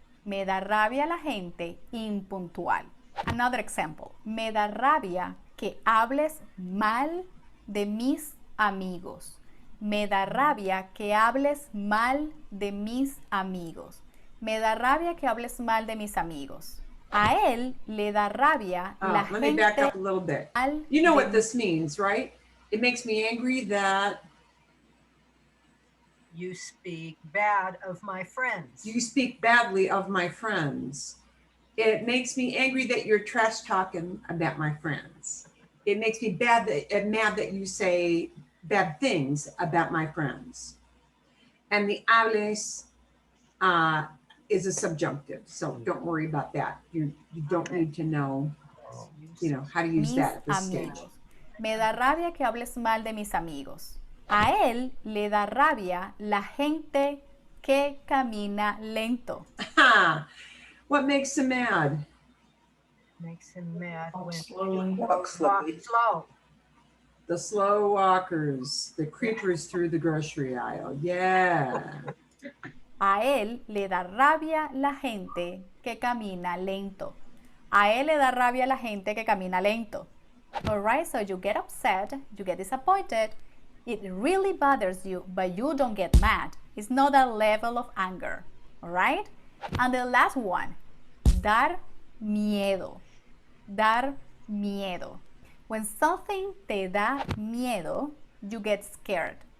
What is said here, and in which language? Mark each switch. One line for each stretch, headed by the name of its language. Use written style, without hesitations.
Spanish: Me da rabia la gente impuntual.
English: Another example.
Spanish: Me da rabia que hables mal de mis amigos. Me da rabia que hables mal de mis amigos. Me da rabia que hables mal de mis amigos. A él le da rabia la gente.
English: Let me back up a little bit. You know what this means, right? It makes me angry that you speak bad of my friends. you speak badly of my friends. It makes me angry that you're trash talking about my friends. It makes me mad that you say bad things about my friends. And the hables is a subjunctive, so don't worry about that. You don't need to know, how to use that at this stage.
Spanish: Me da rabia que hables mal de mis amigos. A él le da rabia la gente que camina lento.
English: What makes him mad? Makes him mad when Slowly. walk slow. The slow walkers, the creepers through the grocery aisle. Yeah.
Spanish: A él le da rabia la gente que camina lento. A él le da rabia la gente que camina lento.
English: Alright, so you get upset, you get disappointed. It really bothers you, but you don't get mad. It's not a level of anger. Alright? And the last one, dar miedo. Dar miedo. When something te da miedo, you get scared.